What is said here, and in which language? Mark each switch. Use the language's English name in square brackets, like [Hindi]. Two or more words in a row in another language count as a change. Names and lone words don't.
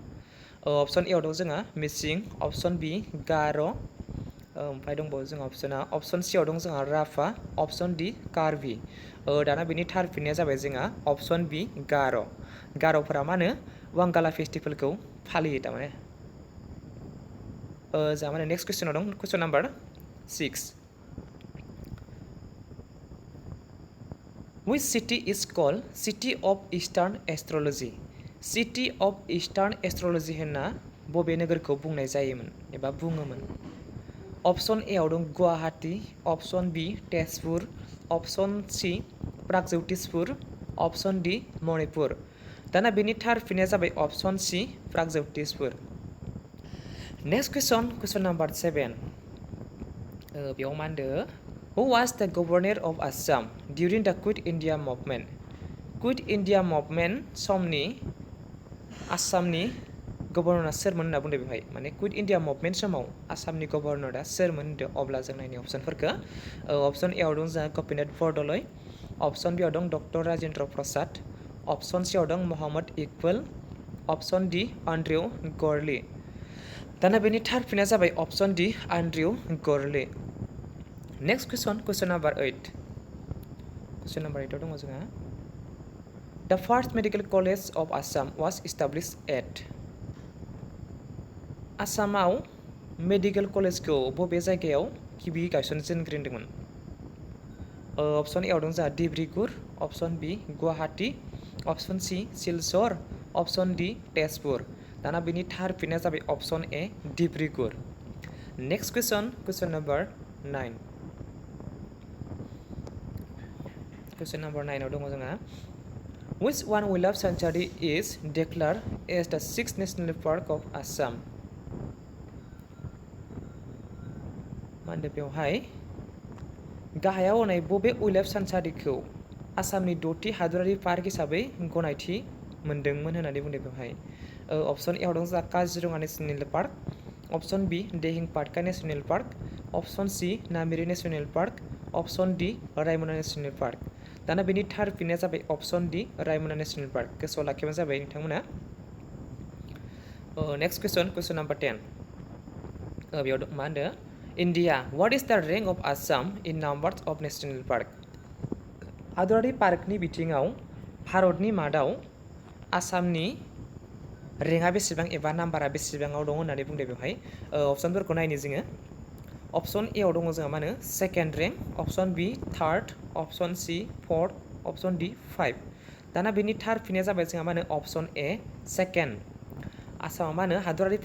[English] option A [Bodo] आव दं जोंहा मिसिं [English] option B [Bodo] गार' ओमफ्राय दंबावो जोंहा [English] option C [Bodo] आव दं जोंहा राभा [English] option D [Bodo] कार्बि दाना बेनि थार फिननाया जाबाय जोंहा [English] option B [Bodo] गार'फोरा मा होनो वांगाला फेस्टिभेलखौ फालियो थारमाने जोंहा माने [English] next question-ao [Bodo] दं [English] question number 6 Which city is called City of Eastern Astrology? City of Eastern Astrology [Bodo] होनना बबे नोगोरखौ बुंनाय जायोमोन एबा बुङोमोन [English] option A [Bodo] आव दं गुवाहाटी [English] option B [Bodo] तेजपुर [English] option C [Bodo] प्रागज्योतिषपुर [English] option D [Bodo] मणिपुर दाना बेनि थार फिननाया जाबाय [English] option C [Bodo] प्रागज्योतिषपुर [English] next question number 7 [Bodo] बेयाव मा होनदों [English] Who was the governor of Assam during the Quit India movement? Quit India movement [Bodo] समनि आसामनि गभर्नरा सोरमोन होनना बुंदों बेवहाय माने [English] Quit India movement [Bodo] समाव आसामनि गभर्नरा सोरमोन होनदों अब्ला जों नायनि अप्शनफोरखौ [English] option A [Bodo] आव दं जोंहा गपिनाथ बरदलै [English] option B [Bodo] आव दं डक्टर राजेन्द्र प्रसाद [English] option C [Bodo] आव दं मोहम्मद इकबाल [English] option D [Bodo] एन्ड्रु गरलि दाना बेनि थार फिननाया जाबाय [English] option D [Bodo] एन्ड्रु गरलि [English] next question number 8 question number 8 [Bodo] आव दङ जोंहा [English] The first medical college of Assam was established at [Bodo] आसामाव [English] medical college-khou [Bodo] बबे जायगायाव गिबि गायसनजेनग्रोदोंमोन [English] option A [Bodo] आव दं जोंहा डिब्रुगड़ [English] option B [Bodo] गुवाहाटी [English] option C [Bodo] सिलचर [English] option D [Bodo] तेजपुर दाना बेनि थार फिननाया जाबाय [English] option A [Bodo] डिब्रुगड़ [English] next question number 9 question number 9 [Bodo] आव दङ जोंहा [English] Which one wildlife sanctuary is declared as the 6th national park of Assam? [Bodo] मा होनदों बेवहाय गाहायाव होनाय बबे [English] wildlife sanctuary-khou [Bodo] आसामनि 6थि हादरारि पार्क हिसाबै गनायथि मोनदोंमोन होननानै बुंदों बेवहाय [English] option A [Bodo] आव दं जोंहा काजिरङा नेशनेल पार्क [English] option B [Bodo] दिहिं पाटकाई नेशनेल पार्क [English] option C [Bodo] नामेरि नेशनेल पार्क [English] option D [Bodo] रायमना नेशनेल पार्क दाना बेनि थार फिननाया जाबाय [English] option D [Bodo] रायमना नेशनेल पार्क गोसोआव लाखिबानो जाबाय नोंथांमोना [English] next question number 10 [Bodo] बेयाव मा होनदों [English] India, what is the rank of Assam in numbers of national park? [Bodo] हादरारि पार्कनि बिथिङाव भारतनि मादाव आसामनि रेंकआ बेसेबां एबा नाम्बारा बेसेबाङाव दं होननानै बुंदों बेवहाय अप्शनफोरखौ नायनो जोङो [English] option A [Bodo] आव दङ जोंहा मा होनो [English] second rank option B third option C fourth option D 5 [Bodo] दाना बेनि थार फिननाया जाबाय जोंहा मा होनो [English] option A second [Bodo] आसामा मा होनो हादरारि